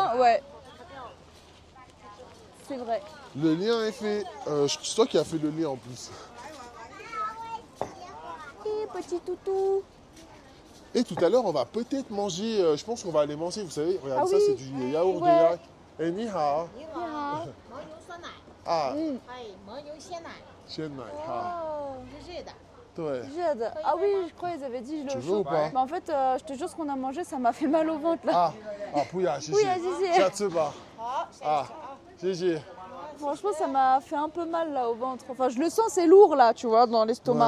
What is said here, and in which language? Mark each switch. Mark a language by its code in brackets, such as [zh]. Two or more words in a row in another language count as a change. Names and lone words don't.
[fr] lendemain, ouais. C'est vrai. Le lien est fait. C'est toi qui as fait le lien en plus. Et petit toutou. Et tout à l'heure, on va peut-être manger. Je pense qu'on va aller manger, vous savez. Regardez Ah ça, oui. c'est du yaourt de Ouais. yak. Et [zh] 你好. 你好，牦牛酸奶， Ah, 哎，牦牛鲜奶， chien nai ha. Oh, 是热的。 [fr] Ouais. Jade. Ah oui, je crois qu'ils avaient dit je Tu le veux ou pas? Mais en fait, je te jure, ce qu'on a mangé, ça m'a fait mal au ventre là. Ah, pouya, chichi. Pouya, chichi. Chatsuba. Ah, chichi. Franchement, ça m'a fait un peu mal là au ventre. Enfin, je le sens, c'est lourd là, tu vois, dans l'estomac.